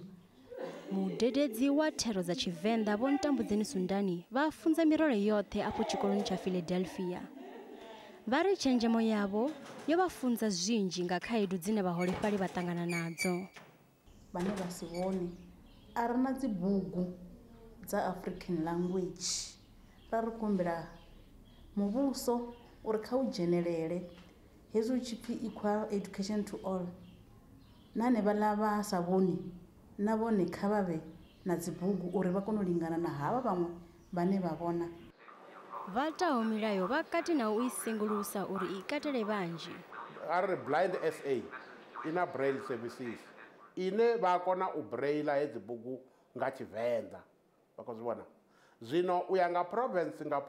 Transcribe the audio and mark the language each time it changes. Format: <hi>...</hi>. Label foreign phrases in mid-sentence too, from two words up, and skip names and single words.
<ve>mudededzi wa thero dza Venda vho Ntambudzeni Sundani vha funza mirole yoṱhe afho tshikoloni tsha Philadelphia vha ri tshenzhemo yavho yo vha funza zwinzhi nga khaedu dzine vhaholefhali vha ṱangana nadzo vhane vha si vhone a ri na dzibugu dza</ve> <en>African language</en> <ve>ra ri kumbela muvhuso uri kha u dzhenelele hezwi hu tshi pfi</ve> <en>equal education to all</en> <ve>nane vhaḽa vha sa vhoni na vhone kha vha vhe na dzibugu uri vha kone u lingana na havha vhaṅwe vhane vha vhona vha taho milayo vha kati na u i sengulusa uri i katele vhanzhi ari blind SA ina</ve> <en>braille services</en> <ve>ine vha kona u braille hedzi bugu nga Tshivenda vha khou zwi vhona zwino u ya nga province</ve>